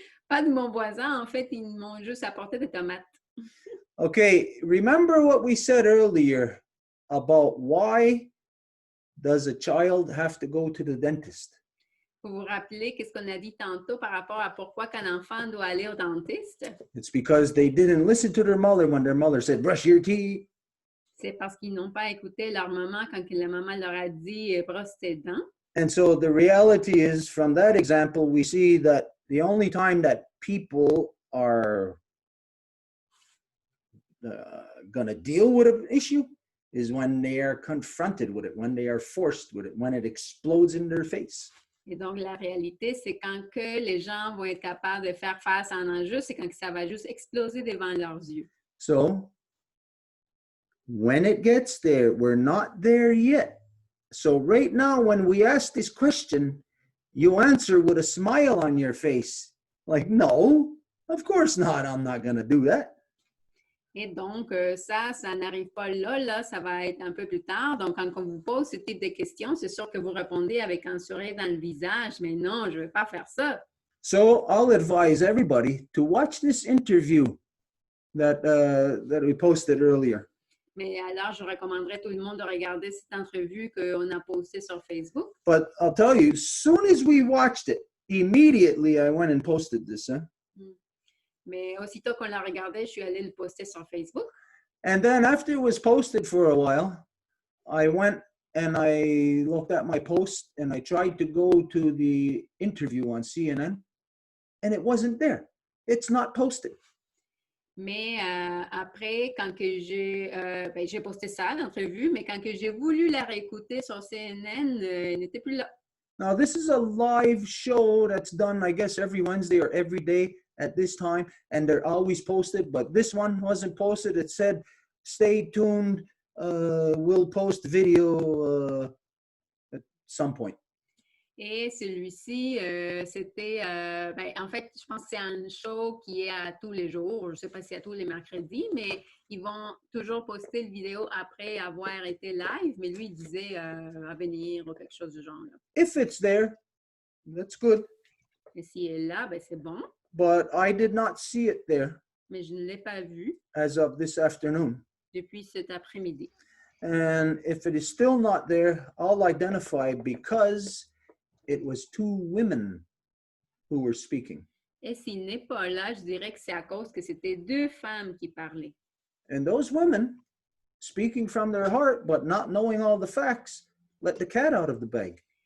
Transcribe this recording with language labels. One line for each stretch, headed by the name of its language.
French: Pas de mon voisin, en fait, ils m'ont juste apporté des tomates.
English: Okay, remember what we said earlier about why does a child have to go to the dentist?
French: Vous vous rappelez qu'est-ce qu'on a dit tantôt par rapport à pourquoi qu'un enfant doit aller au dentiste?
English: It's because they didn't listen to their mother when their mother said, brush your teeth.
French: C'est parce qu'ils n'ont pas écouté leur maman quand la maman leur a dit brosse tes dents.
English: And so the reality is, from that example, we see that the only time that people are going to deal with an issue is when they are confronted with it, when they are forced with it, when it explodes in their face.
French: Et donc, la réalité, c'est quand que les gens vont être capables de faire face à un enjeu, c'est quand ça va juste exploser devant leurs yeux.
English: So when it gets there, we're not there yet. So right now, when we ask this question, you answer with a smile on your face. Like, no, of course not. I'm not going to do that.
French: Et donc, ça n'arrive pas là, ça va être un peu plus tard. Donc, quand on vous pose ce type de questions, c'est sûr que vous répondez avec un sourire dans le visage, mais non, je ne vais pas faire ça.
English: So I'll advise everybody to watch this interview that we posted earlier.
French: Mais alors, je recommanderais tout le monde de regarder cette entrevue qu'on a postée sur Facebook.
English: But I'll tell you, as soon as we watched it, immediately I went and posted this.
French: Mais aussitôt qu'on l'a regardé, je suis allée le poster sur Facebook.
English: And then after it was posted for a while, I went and I looked at my post and I tried to go to the interview on CNN and it wasn't there. It's not posted.
French: Mais après, quand que j'ai posté ça, l'entrevue, mais quand que j'ai voulu la réécouter sur CNN, elle n'était plus là.
English: Now, this is a live show that's done, I guess, every Wednesday or every day at this time, and they're always posted, but this one wasn't posted. It said, stay tuned, we'll post video at some point.
French: Et celui-ci, c'était, en fait, je pense que c'est un show qui est à tous les jours. Je ne sais pas si c'est à tous les mercredis, mais ils vont toujours poster le vidéo après avoir été live. Mais lui, il disait à venir ou quelque chose du genre. Là.
English: If it's there, that's good.
French: Et s'il est là, c'est bon.
English: But I did not see it there.
French: Mais je ne l'ai pas vu.
English: As of this afternoon.
French: Depuis cet après-midi.
English: And if it is still not there, I'll identify because it was two women who were speaking.
French: Et s'il n'est pas là, je dirais que c'est à cause que c'était deux femmes qui parlaient.
English: And those women, speaking from their heart, but not knowing all the facts, let the cat out of the bag.